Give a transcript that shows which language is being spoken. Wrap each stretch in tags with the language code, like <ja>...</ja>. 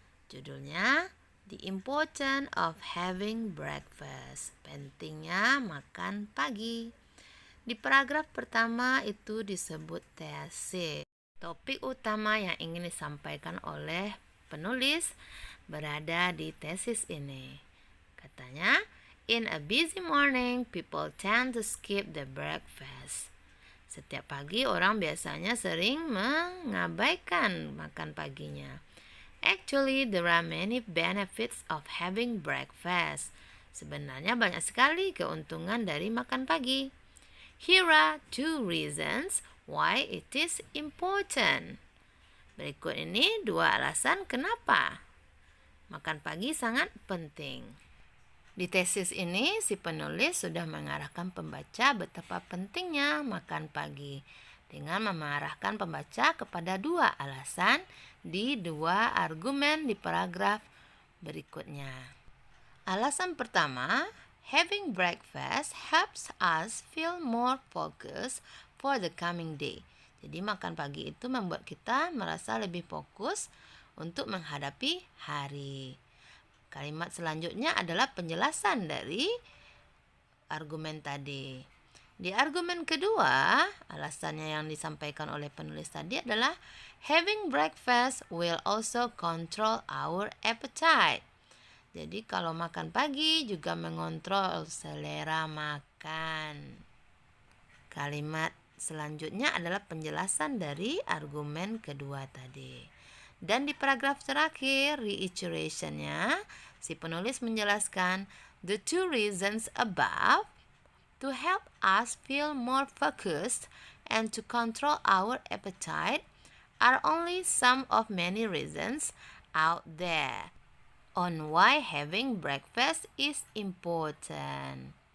<id>Judulnya The Importance of Having Breakfast. Pentingnya makan pagi. Di paragraf pertama itu disebut tesis. Topik utama yang ingin disampaikan oleh penulis berada di tesis ini. Katanya,</id> <en>in a busy morning, people tend to skip the breakfast.</en> <id>Setiap pagi orang biasanya sering mengabaikan makan paginya.</id> <en>Actually, there are many benefits of having breakfast.</en> <id>Sebenarnya banyak sekali keuntungan dari makan pagi.</id> <en>Here are 2 reasons why it is important.</en> <id>Berikut ini 2 alasan kenapa makan pagi sangat penting. Di tesis ini, si penulis sudah mengarahkan pembaca betapa pentingnya makan pagi dengan mengarahkan pembaca kepada 2 alasan di 2 argumen di paragraf berikutnya. Alasan pertama,</id> <en>having breakfast helps us feel more focused for the coming day.</en> <id>Jadi makan pagi itu membuat kita merasa lebih fokus untuk menghadapi hari. Kalimat selanjutnya adalah penjelasan dari argumen tadi. Di argumen kedua, alasannya yang disampaikan oleh penulis tadi adalah</id> <en>having breakfast will also control our appetite.</en> <id>Jadi kalau makan pagi juga mengontrol selera makan. Kalimat selanjutnya adalah penjelasan dari argumen kedua tadi. Dan di paragraf terakhir, reiterationnya, si penulis menjelaskan</id> <en>the 2 reasons above to help us feel more focused and to control our appetite are only some of many reasons out there on why having breakfast is important.</en>